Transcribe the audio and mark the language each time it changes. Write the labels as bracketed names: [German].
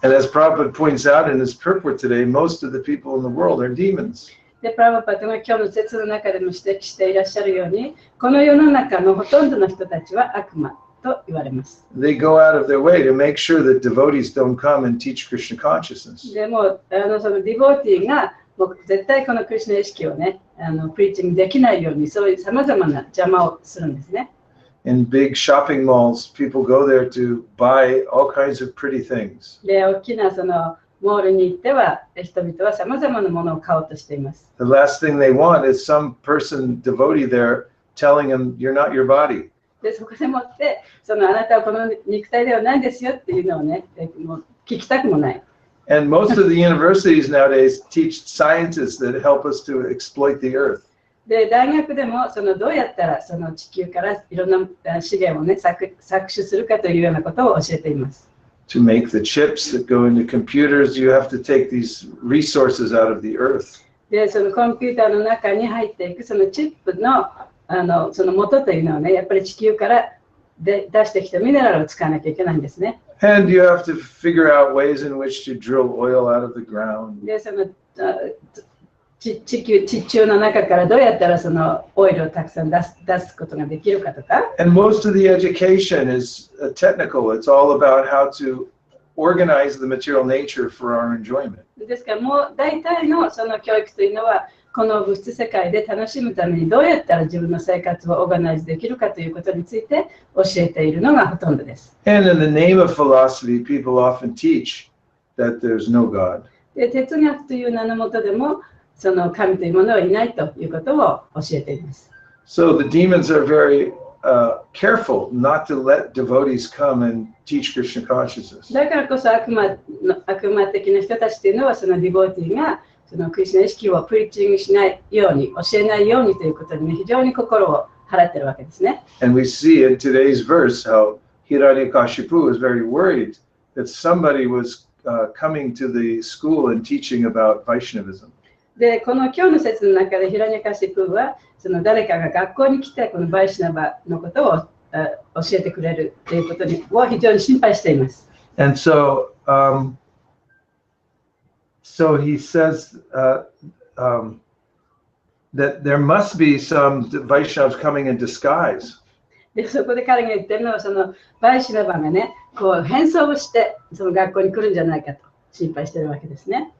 [English] And as Prabhupada points out in his purport today, most of the people in the world are demons. [Japanese] で、プラバパトが今日の説の中でも指摘していらっしゃるように、この世の中のほとんどの人たちは悪魔と言われます。 [English] They go out of their way to make sure that devotees don't come and teach Krishna consciousness. [Japanese] でもそのディボーティーがもう絶対このクリシュナ意識をね、プリーチングできないように、そういうさまざまな邪魔をするんですね。 [English] In big shopping malls, people go there to buy all kinds of pretty things. [Japanese] で、大きなそのモールに行っては、人々はさまざまなものを買おうとしています。 [English] The last thing they want is some person, devotee there, telling them, you're not your body. [Japanese] で、そこでもって、あなたはこの肉体ではないですよっていうのをね、もう聞きたくもない。 [English] And most of the universities nowadays teach sciences that help us to exploit the earth. [Japanese] で、大学でもどうやったらその地球からいろんな資源をね、搾取するかというようなことを教えています。 [English] To make the chips that go into computers, you have to take these resources out of the earth. [Japanese] で、そのコンピューターの中に入っていくそのチップのその元というのはね、やっぱり地球からで出してきたミネラルを使わなきゃいけないんですね。 [English] And you have to figure out ways in which to drill oil out of the ground. [Japanese] で、その地中の中からどうやったらそのオイルをたくさん出すことができるかとか。 [English] And most of the education is technical. It's all about how to organize the material nature for our enjoyment. [Japanese] ですからもう大体のその教育というのはこの物質世界で楽しむためにどうやったら自分の生活をオーガナイズできるかということについて教えているのがほとんどです。 [English] And in the name of philosophy, people often teach that there's no God. [Japanese] で、哲学という名のもとでもその神というものはいないということを教えています。 [English] So the demons are very careful not to let devotees come and teach Krishna consciousness. [Japanese] だからこそ悪魔的な人たちというのはそのディボーティーがそのクリスナ意識をプリーチングしないように教えないようにということに、ね、非常に心を払っているわけですね。 [English] And we see in today's verse how Hiranyakashipu was very worried that somebody was coming to the school and teaching about Vaishnavism. [Japanese] で、この今日の説の中でヒラニャカシプはその誰かが学校に来てこのバイシナバのことを教えてくれるということを非常に心配しています。 [English] And so, so he says that there must be some Vaishnavas coming in disguise. [Japanese] で、そこで彼が言ってるのはそのバイシナバがね、こう変装をしてその学校に来るんじゃないかと心配しているわけですね。